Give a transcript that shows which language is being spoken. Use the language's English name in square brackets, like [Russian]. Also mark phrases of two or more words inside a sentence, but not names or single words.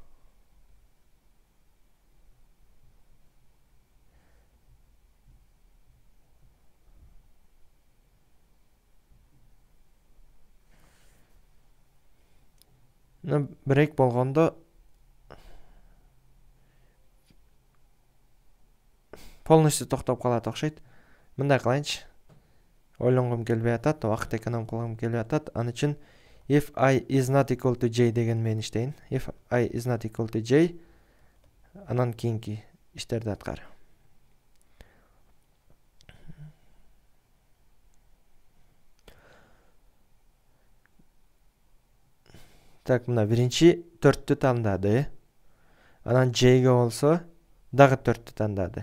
[Kyrgyz] Break болгондо полностью токтоп калат окшойт. Мындай кылайынчы. Ойлонгом келбей атат, убакыт эконом кылгым келбей атат. Аны үчүн [English] if I is not equal to J [Kyrgyz] деген мен иштейин. [English] If I is not equal to J, [Kyrgyz] анан кийинки иштерди аткар. Так, мына биринчи 4-тү тандады. Анан J ге болсо дагы 4-тү тандады.